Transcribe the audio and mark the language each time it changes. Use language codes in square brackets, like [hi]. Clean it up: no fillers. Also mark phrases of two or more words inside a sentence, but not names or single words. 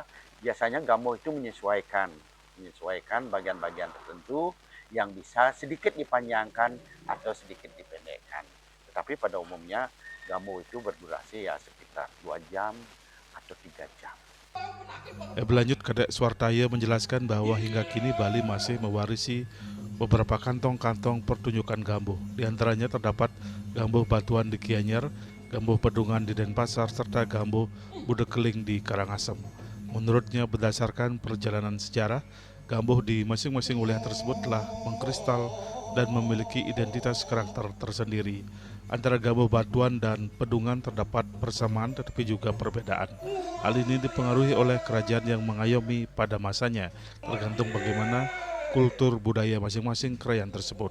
[id] Biasanya Gamuh itu menyesuaikan bagian-bagian tertentu yang bisa sedikit dipanjangkan atau sedikit dipendekkan. Tetapi pada umumnya Gamuh itu berdurasi ya sekitar 2 jam atau 3 jam. Berlanjut, Kadek Suartaya menjelaskan bahwa hingga kini Bali masih mewarisi beberapa kantong-kantong pertunjukan Gamuh. Di antaranya terdapat Gamuh Batuan di Gianyar, Gamuh Pedungan di Denpasar, serta Gamuh Budekeling di Karangasem. Menurutnya, berdasarkan perjalanan sejarah, Gamuh di masing-masing wilayah tersebut telah mengkristal dan memiliki identitas karakter tersendiri. Antara Gamuh Batuan dan Pedungan terdapat persamaan tetapi juga perbedaan. Hal ini dipengaruhi oleh kerajaan yang mengayomi pada masanya, tergantung bagaimana kultur budaya masing-masing kerajaan tersebut.